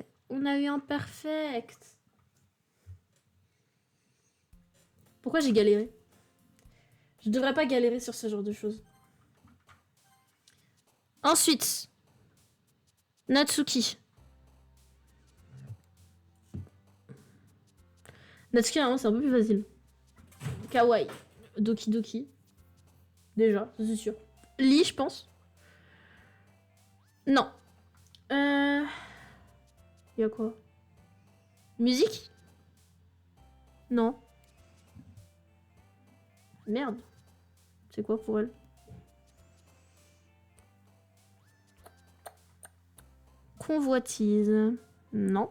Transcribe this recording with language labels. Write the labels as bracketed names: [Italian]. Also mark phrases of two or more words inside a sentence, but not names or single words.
[French] On a eu un perfect. Pourquoi j'ai galéré? Je devrais pas galérer sur ce genre de choses. Ensuite, Natsuki. Natsuki, vraiment, c'est un peu plus facile. Kawaii. Doki Doki. Déjà, ça, c'est sûr. Lee, je pense. Non. Y a quoi? Musique? Non. Merde. C'est quoi pour elle? Convoitise. Non.